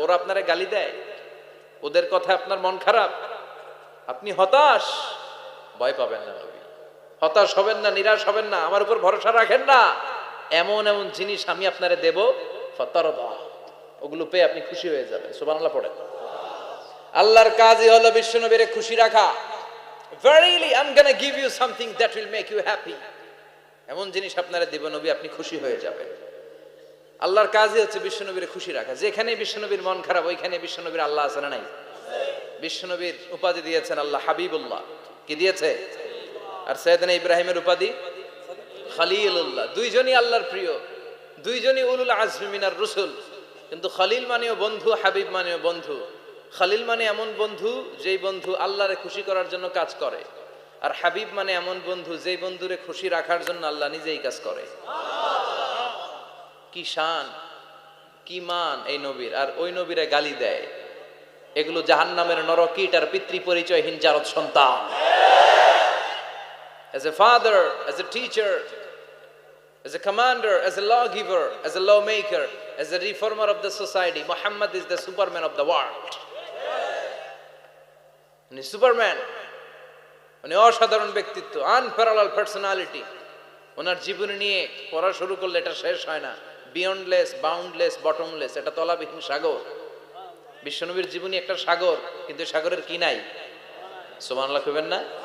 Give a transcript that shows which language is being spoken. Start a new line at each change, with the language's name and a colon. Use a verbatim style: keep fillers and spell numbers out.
Bangla: ওরা আপনারে গালি দেয়, ওদের কথা আপনার মন খারাপ, আপনি হতাশ, ভয় পাবেন না, হতাশ হবেন না, নিরাশ হবেন না, আমার উপর ভরসা রাখেন না, এমন এমন জিনিস আমি আপনারে দেব ফাতারদা, ওগুলো পেয়ে আপনি খুশি হয়ে যাবেন। সুবহানাল্লাহ পড়েন। আল্লাহর কাজই হলো বিশ্বনবীরে খুশি রাখা।
English: Verily I'm going to give you something that will make you happy,
Bangla: এমন জিনিস আপনারে দেব নবী আপনি খুশি হয়ে যাবেন। আল্লাহর কাজই হচ্ছে বিশ্বনবীরে খুশি রাখা। যেখানে বিশ্বনবীর মন খারাপ ওইখানে বিশ্বনবীর আল্লাহ আছে না নাই? বিশ্বনবীর উপাধি দিয়েছেন আল্লাহ হাবিবুল্লাহ, কি দিয়েছে? আর সৈয়দনা ইব্রাহিমের উপাধি খলিলুল্লাহ। দুইজনই আল্লাহর প্রিয়, দুইজনই উলুল আজমি মিনার রুসুল, কিন্তু খলিল মানেও বন্ধু, হাবিব মানেও বন্ধু। খলিল মানে এমন বন্ধু যেই বন্ধু আল্লাহরে খুশি করার জন্য কাজ করে, আর হাবিব মানে এমন বন্ধু যেই বন্ধুরে খুশি রাখার জন্য আল্লাহ নিজেই কাজ করে। কি শান, কি মান এই নবীর! আর ওই নবীরে গালি দেয়, এগুলো জাহান্নামের নরকীট আর পিতৃ পরিচয়হীন জারদ সন্তান।
English: As a father, as a teacher, as a commander, as a lawgiver, as a lawmaker, as a reformer of the society, Muhammad is the superman of the world. And he's superman.
Bangla: উনি অসাধারণ ব্যক্তিত্ব,
English: Unparallel personality.
Bangla: ওনার জীবন নিয়ে পড়া শুরু করলে এটা শেষ হয় না।
English: beyondless, boundless, bottomless,
Bangla: এটা তলাবিহীন সাগর। বিশ্বনবীর জীবনী একটা সাগর, কিন্তু সাগরের কি নাই। সুবহানাল্লাহ কইবেন না?